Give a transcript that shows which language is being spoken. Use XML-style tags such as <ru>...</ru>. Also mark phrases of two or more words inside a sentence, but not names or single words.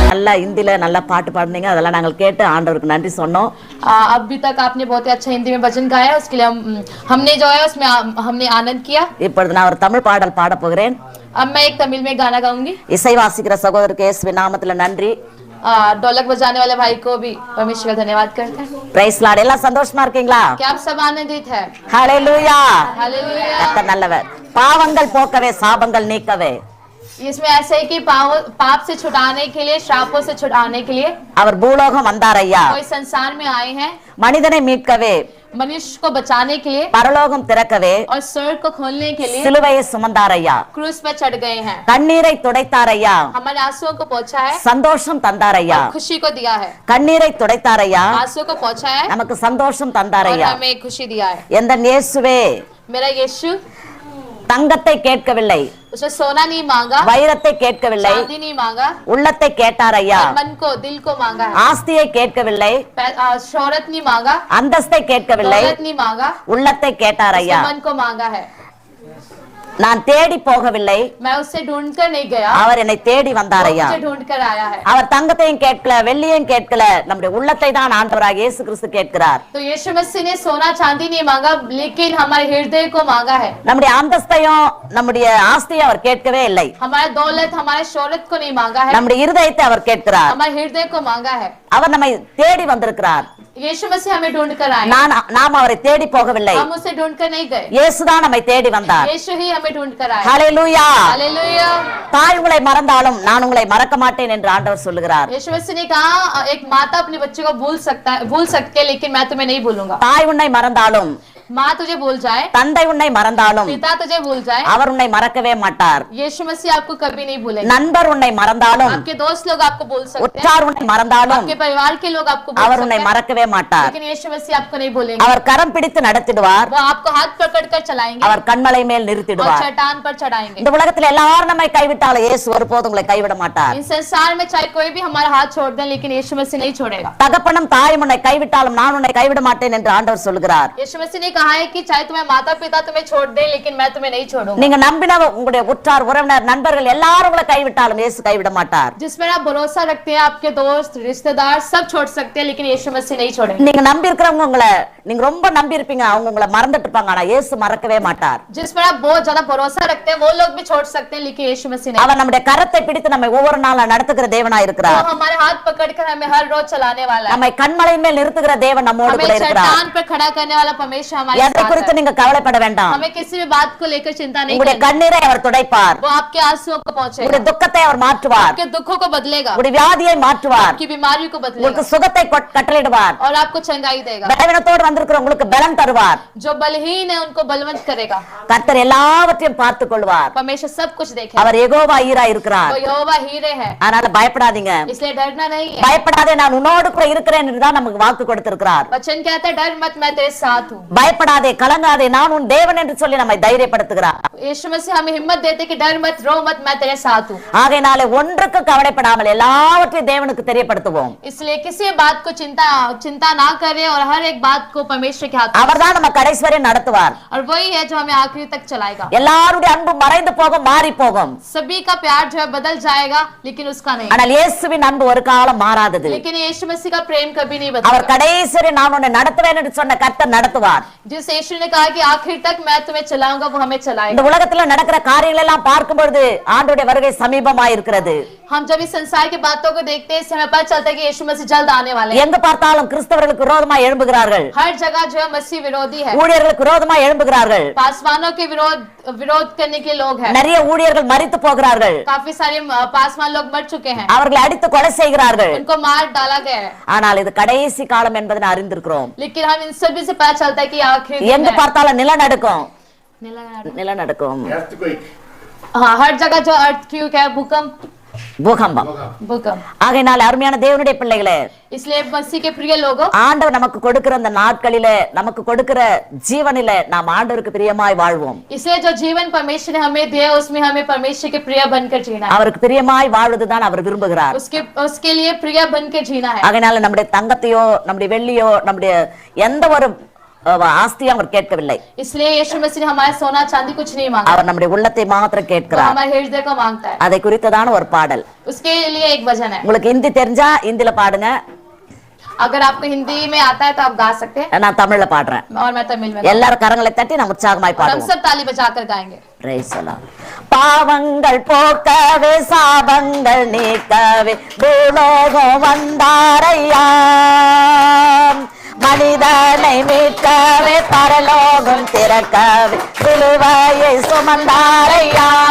<ta>நல்லா ஹிந்தில நல்லா பாட்டு பாடுனீங்க, அதெல்லாம் நாங்கள் கேட்டு ஆண்டவருக்கு நன்றி சொன்னோம்.</ta> <hi>अभी तक आपने बहुत ही अच्छा हिंदी में भजन गाया, उसके लिए हमने जो है उसमें हमने आनंद किया।</hi> <ta>இப்பொழுது நான் ஒரு தமிழ் பாடல் பாட போகிறேன்.</ta> <hi>अब मैं एक तमिल में गाना गाऊंगी।</hi> <ta>இசை வாசிக்கிற சகோதரருக்கு இயேசுவின் நாமத்துல நன்றி.</ta> <hi>ढोलक बजाने वाले भाई को भी परमेश्वर का धन्यवाद करते हैं।</hi> <en>Praise Lord.</en> <ta>எல்லாம் சந்தோஷமா இருக்கீங்களா?</ta> <hi>क्या आप सब आनंदित है?</hi> <ta>ஹalleluya.</ta> <hi>हालेलुया।</hi> <ta>கர்த்தர் நல்லவர். பாவங்கள் போக்கவே சாபங்கள் நீக்கவே.</ta> <hi>इसमें ऐसे है कि पाप से छुड़ाने के लिए, श्रापों से छुड़ाने के लिए</hi> <ta>அவர் பூலோகம் வந்தார் ஐயா.</ta> <hi>कोई संसार में आए हैं,</hi> <ta>மனிதனை மீட்கவே,</ta> <hi>मनुष्य को बचाने के लिए</hi> <ta>பரலோகம் திறக்கவே,</ta> <hi>और स्वर्ग को खोलने के लिए</hi> <ta>சிலுவையை சுமந்தார் ஐயா.</ta> <hi>क्रूस पर चढ़ गए हैं।</hi> <ta>கண்ணீரை துடைத்தார் ஐயா.</ta> <hi>हमारे आंसुओं को पोंछा है,</hi> <ta>சந்தோஷம் தந்தார் ஐயா.</ta> <hi>खुशी को दिया है।</hi> <ta>கண்ணீரை துடைத்தார் ஐயா.</ta> <hi>आंसुओं को पोंछा है,</hi> <ta>நமக்கு சந்தோஷம் தந்தார்</ta> <hi>और</hi> <ta>ஐயா.</ta> <hi>हमें खुशी दिया है।</hi> <ta>எந்த இயேசுவே</ta> <hi>मेरा यीशु</hi> <ta>தங்கத்தை கேட்கவில்லை,</ta> <hi>उसने सोना नहीं मांगा,</hi> <ta>வைரத்தை கேட்கவில்லை,</ta> <hi>चांदी नहीं मांगा,</hi> <ta>உள்ளத்தை கேட்டார் ஐயா.</ta> <hi>मन को, दिल को मांगा है।</hi> <ta>ஆஸ்தியை கேட்கவில்லை,</ta> <hi>शोहरत नहीं मांगा,</hi> <ta>அந்தஸ்தை கேட்கவில்லை,</ta> <hi>दौलत नहीं मांगा,</hi> <ta>உள்ளத்தை கேட்டார் ஐயா.</ta> <hi>मन को मांगा है।</hi> <ta>நான் தேடி போகவில்லை,</ta> <hi>मैं उससे ढूंढ कर नहीं गया,</hi> <ta>அவர் என்னை தேடி வந்தார் ஐயா.</ta> <hi>मुझे ढूंढ कर आया है।</hi> <ta>அவர் தங்கத்தையும் கேட்கல, வெள்ளியையும் கேட்கல, நம்முடைய உள்ளத்தை தான் ஆண்டவராக இயேசு கிறிஸ்து கேட்கிறார்.</ta> <hi>तो यीशु मसीह ने सोना चांदी नहीं मांगा, लेकिन हमारे हृदय को मांगा है।</hi> <ta>நம்முடைய அந்தஸ்தையும் நம்முடைய ஆஸ்தியை அவர் கேட்கவே இல்லை.</ta> <hi>हमारे दौलत, हमारे शोहरत को नहीं मांगा है,</hi> <ta>நம்முடைய இருதயத்தை அவர் கேட்கிறார்.</ta> <hi>हमारे हृदय को मांगा है।</hi> <ta>அவர் நம்மை தேடி வந்திருக்கிறார்.</ta> <hi>यीशु मसीह हमें ढूंढ कर आए,</hi> <ta>நாம் அவரை தேடி போகவில்லை.</ta> <hi>हम उसे ढूंढ कर नहीं गए,</hi> <ta>இயேசுதான் நம்மை தேடி வந்தார்.</ta> <hi>यीशु ही हमें ढूंढ कर आए।</hi> <ta>ஹalleluya.</ta> <hi>हालेलुया।</hi> <ta>தாய் உங்களை மறந்தாலும் நான் உங்களை மறக்க மாட்டேன் என்று ஆண்டவர் சொல்லுகிறார்.</ta> <hi>यीशु मसीह ने कहा, एक माता अपने बच्चे को भूल सकती है, लेकिन मैं तुम्हें नहीं भूलूंगा।</hi> <ta>தாய் உன்னை மறந்தாலும்,</ta> <hi>माँ तुझे भूल जाए,</hi> <ta>தந்தை உன்னை மறந்தாலும்,</ta> <hi>पिता तुझे भूल जाए,</hi> <ta>அவர் உன்னை மறக்கவே மாட்டார்.</ta> <hi>यीशु मसीह आपको कभी नहीं भूलेगा।</hi> <ta>நண்பர் உன்னை மறந்தாலும்,</ta> <hi>आपके दोस्त लोग आपको भूल सकते हैं,</hi> <ta>உற்றார் உன்னை மறந்தாலும்,</ta> <hi>आपके परिवार के लोग आपको भूल</hi> <ta>அவர்</ta> <hi>सकते</hi> <ta>உன்னை</ta> <hi>हैं,</hi> <ta>மறக்கவே மாட்டார்.</ta> <hi>लेकिन यीशु मसीह आपको नहीं भूलेंगे।</hi> <ta>அவர் கரம் பிடித்து நடத்திடுவார்.</ta> <hi>वो आपको हाथ पकड़ कर चलाएंगे</hi> <ta>அவர் கண்மலை மேல்</ta> <hi>और</hi> <ta>நிறுத்திடுவார்.</ta> <hi>चट्टान पर चढ़ाएंगे।</hi> <ta>இந்த உலகத்தில் எல்லாரும் நம்மை கைவிட்டாலும் இயேசு ஒருபோதும் உங்களை கைவிட மாட்டார்.</ta> <hi>इस संसार में चाहे कोई भी हमारा हाथ छोड़ दे, लेकिन यीशु मसीह नहीं छोड़ेगा।</hi> <ta>தகப்பனும் தாயும் உன்னை கைவிட்டாலும் நான் உன்னை கைவிட மாட்டேன் என்று ஆண்டவர் சொல்கிறார்.</ta> <hi>यीशु मसीह ने कहा है कि चाहे तुम्हें माता पिता तुम्हें छोड़ दे, लेकिन मैं तुम्हें नहीं छोड़ूंगा।</hi> <ta>நீங்க நம்பின உங்களுடைய உற்றார் உறவினர் நண்பர்கள் எல்லாரும் உங்களை கைவிட்டாலும் இயேசு கைவிட மாட்டார்.</ta> <hi>जिस पर आप भरोसा रखते हैं, आपके दोस्त रिश्तेदार सब छोड़ सकते हैं, लेकिन यीशु मसीह नहीं छोड़ेंगे।</hi> <ta>நீங்க நம்பி இருக்கிறவங்க உங்களை, நீங்க ரொம்ப நம்பி இருப்பீங்க, அவங்க உங்களை மறந்துட்டு இருப்பாங்க, ஆனா இயேசு மறக்கவே மாட்டார்.</ta> <hi>जिस पर आप बहुत ज्यादा भरोसा रखते हैं, वो लोग भी छोड़ सकते हैं, लेकिन यीशु मसीह नहीं।</hi> <ta>அவர் நம்முடைய கரத்தை பிடித்து நம்மை ஒவ்வொரு நாளும் நடத்துகிற தேவனாய்</ta> <hi>वो</hi> <ta>இருக்கிறார்.</ta> <hi>हमारे हाथ पकड़कर हमें हर रोज चलाने वाला है।</hi> <ta>நம்மை கண்மலையின் மேல் நிறுத்துகிற தேவன் நம்மோடு</ta> <hi>हमें</hi> <ta>கூட இருக்கிறார்.</ta> <hi>चट्टान पर खड़ा करने वाला परमेश्वर हमारे</hi> <ta>எதை</ta> <hi>साथ</hi> <ta>குறித்து</ta> <hi>है।</hi> <ta>நீங்க கவலைப்பட வேண்டாம்.</ta> <hi>हमें किसी भी बात को लेकर चिंता नहीं</hi> <ta>உங்களுடைய</ta> <hi>करनी।</hi> <ta>கண்ணீரை அவர் துடைப்பார்.</ta> <hi>वो आपके आंसुओं को पहुंचेगा,</hi> <ta>உங்களுடைய துக்கத்தை அவர் மாற்றுவார்.</ta> <hi>आपके दुखों को बदलेगा,</hi> <ta>உங்களுடைய வியாதியை மாற்றுவார்.</ta> <hi>आपकी बीमारी को बदलेगा</hi> <ta>உங்களுக்கு சுகத்தை கட்டளையிடுவார்.</ta> <hi>और आपको चंगाई देगा।</hi> <ta>பலவீனத்தோடு வந்திருக்கிற உங்களுக்கு பலன் தருவார்.</ta> <hi>जो बलहीन है उनको बलवंत करेगा।</hi> <ta>கர்த்தர் எல்லாவற்றையும் பார்த்துக் கொள்வார்.</ta> <hi>परमेश्वर सब कुछ देखेगा।</hi> <ta>அவர் யெகோவா ஈரா இருக்கிறார்.</ta> <hi>वो यहोवा हीरे है,</hi> <ta>அதனால பயப்படாதீங்க.</ta> <hi>इसलिए डरना नहीं है।</hi> <ta>பயப்படாதே, நான் உன்னோடு கூட இருக்கிறேன் என்று தான் நமக்கு வாக்கு கொடுத்திருக்கிறார்.</ta> <hi>वचन कहता है, डर मत, मैं तेरे साथ हूँ।</hi> <ta>பயப்படாதே, கலங்காதே, நான் உன் தேவன் என்று சொல்லி நம்மை தைரியப்படுத்துகிறார்.</ta> <hi>यीशु मसीह हमें हिम्मत देते कि डर मत, रो मत, मैं तेरे साथ हूँ।</hi> <ta>ஆகையினாலே ஒன்றுக்கு கவலைப்படாமல் எல்லாவற்றையும் தேவனுக்கு தெரியப்படுத்துவோம்.</ta> <hi>इसलिए किसी बात को चिंता ना करें और हर एक बात को परमेश्वर के हाथ में।</hi> <ta>அவர்தான் நம்ம கடைசி வரை நடத்துவார்.</ta> <hi>और वही है जो हमें आखिरी तक चलाएगा।</hi> <ta>எல்லாருடைய அன்பு மறைந்து போகும், மாறி போகும்.</ta> <hi>सभी का प्यार जो है बदल जाएगा, लेकिन उसका नहीं।</hi> <ta>ஆனால் இயேசுவின் அன்பு ஒரு காலம் மாறாதது.</ta> <hi>लेकिन यीशु मसीह का प्रेम कभी नहीं</hi> <ta>அவர்</ta> <hi>बदलेगा।</hi> <ta>கடைசி வரை நான் உன்னை நடத்துவேன் என்று சொன்ன கர்த்தர் நடத்துவார்.</ta> <hi>जिस यीशु ने कहा कि आखिर तक मैं तुम्हें चलाऊंगा, वो हमें</hi> <ta>இந்த</ta> <hi>चलाएगा।</hi> <ta>உலகத்துல நடக்கிற காரியங்கள் எல்லாம் பார்க்கும் பொழுது ஆண்டவருடைய வருகை சமீபமாய் இருக்கிறது.</ta> <hi>हम जब इस संसार की बातों को देखते हैं, इससे हमें पता चलता है कि यीशु मसीह जल्द आने वाले हैं।</hi> <ta>எங்க பார்த்தாலும் கிறிஸ்தவர்களுக்கு விரோதமாய் எழும்புகிறார்கள்.</ta> <hi>हर जगह जो है मसीह विरोधी है,</hi> <ta>ஊழியர்களுக்கு விரோதமாய் எழும்புகிறார்கள்.</ta> <hi>पासवानों के विरोध करने के लोग हैं।</hi> <ta>நிறைய ஊழியர்கள் மரித்து போகிறார்கள்.</ta> <hi>काफी सारे पासवान लोग मर चुके हैं,</hi> <ta>அவர்களை அடித்து கொலை செய்கிறார்கள்.</ta> <hi>उनको मार डाला गया है।</hi> <ta>ஆனால் இது கடைசி காலம் என்பதை அறிந்திருக்கிறோம்.</ta> <hi>लेकिन हम इन सभी से पता चलता है कि आखिर</hi> <ta>எங்க பார்த்தாலும் நிலநடுக்கம்,</ta> <hi>दिन है।</hi> <ta>நிலநடுக்கம்,</ta> <hi>हाँ, हर जगह जो अर्थक्वेक है,</hi> <ta>பூகம்பம். ஆகையினால் அருமையான தேவனுடைய பிள்ளைகளே,</ta> <hi>इसलिए मसीह के प्रिय लोगों,</hi> <ta>ஆண்டவர் நமக்கு கொடுக்கிற அந்த நாட்களிலே, நமக்கு கொடுக்கிற ஜீவனிலே நாம் ஆண்டவருக்கு பிரியமாய் வாழ்வோம்.</ta> <hi>इसलिए जो जीवन परमेश्वर ने हमें दिया, उसमें हमें परमेश्वर के प्रिय बनकर जीना है।</hi> <ta>அவருக்கு பிரியமாய் வாழ்வதுதான் அவர் விரும்புகிறார்.</ta> <hi>उसके लिए प्रिय बनकर जीना है।</hi> <ta>ஆகையினால நம்முடைய தங்கத்தையோ, நம்முடைய வெள்ளியோ, நம்முடைய எந்த ஒரு ஆஸ்தியை அவர் கேட்கவில்லை.</ta> <hi>इसलिए यीशु मसीह ने हमारे सोना चांदी कुछ नहीं मांगा,</hi> <ta>அவர் நம்முடைய உள்ளத்தை மாத்திரம்</ta> <hi>वो</hi> <ta>கேட்கிறார்.</ta> <hi>हमारे हृदय को मांगता है.</hi> <ta>அதை குறித்ததான ஒரு பாடல்.</ta> <hi>उसके लिए एक भजन है.</hi> <ta>உங்களுக்கு हिंदी தெரிஞ்சா இந்தியில பாடுங்க.</ta> <hi>अगर आपको हिंदी में आता है तो आप गा सकते हैं,</hi> <ta>நான் தமிழ்ல பாடுறேன்.</ta> <hi>और मैं तमिल में.</hi> <ta>எல்லாரும் கரங்களை தட்டி நம்ம உற்சாகமாய்</ta> <hi>हम</hi> <ta>பாடுவோம்.</ta> <hi>सब ताली बजाकर गाएंगे.</hi> <en>Praise the Lord.</en> <ta>பாவங்கள் போக்கவே சாபங்கள் நீக்கவே பூலோகம் வந்தாரையா, மனிதனை மீட்கவே பரலோகம் திறக்கவே சிலுவையை சுமந்தாரையா,</ta>